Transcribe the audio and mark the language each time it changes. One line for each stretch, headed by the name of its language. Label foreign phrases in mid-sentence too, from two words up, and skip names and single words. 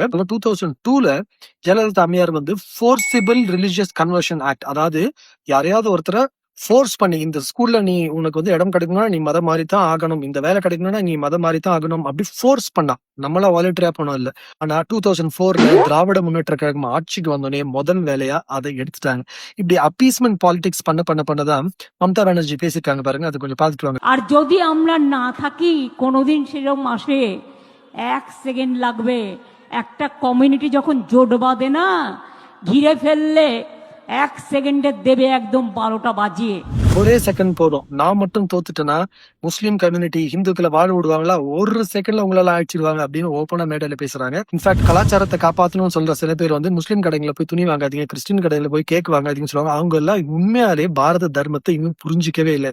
Tamil: 2002ல ஜெயலலிதா அம்மையார் வந்து ஃபோர்சிபிள் ரிலிஜியஸ் கன்வர்ஷன் ஆக்ட், அதாவது யாரையாவது ஒருத்தரை ஃபோர்ஸ் பண்ணி இந்த ஸ்கூல்ல நீ உனக்கு வந்து இடம் கிடைக்கணும்னா நீ மதம் மாறி தான் ஆகணும், இந்த வேலை கிடைக்கணும்னா நீ மதம் மாறி தான் ஆகணும் அப்படி ஃபோர்ஸ் பண்ணா. நம்மளா வாலண்டரியா பண்ணோம் இல்ல. ஆனா 2004ல திராவிட முன்னேற்ற கழகம் ஆட்சிக்கு வந்தோடனே முதல் வேலையா அதை எடுத்துட்டாங்க. இப்படி
English: appeasement politics
Tamil: பண்ணதான் মমতা ব্যানার্জি பேசிருக்காங்க பாருங்க, அது கொஞ்சம் பார்த்துட்டு வாங்க.
Bangla: আর যদি আমরা না থাকি কোনোদিন সেরকম আসে 1 সেকেন্ড লাগবে একটা কমিউনিটি যখন জোট বাঁধে না ঘিরে ফেললে 1 সেকেন্ডে দেবে একদম 12টা বাজিয়ে।
Tamil: ஒரே செகண்ட் போதும். நான் மட்டும் தோத்துட்டேன்னா
English: Muslim community
Tamil: ஹிந்துக்களை வாழ விடுவாங்களா? ஒரு செகண்ட்ல உங்களால அழிச்சிடுவாங்க அப்படின்னு ஓப்பனா மேடையில பேசுறாங்க. இன்ஃபேக்ட் கலாச்சாரத்தை காப்பாற்றணும்னு சொல்ற சில பேர் வந்து முஸ்லீம் கடைகளை போய் துணி வாங்காதீங்க, கிறிஸ்டின் கடையில போய் கேக் வாங்காதீங்கன்னு சொல்லுவாங்க. அவங்க எல்லாம் உண்மையாலே பாரத தர்மத்தை இன்னும் புரிஞ்சிக்கவே இல்லை.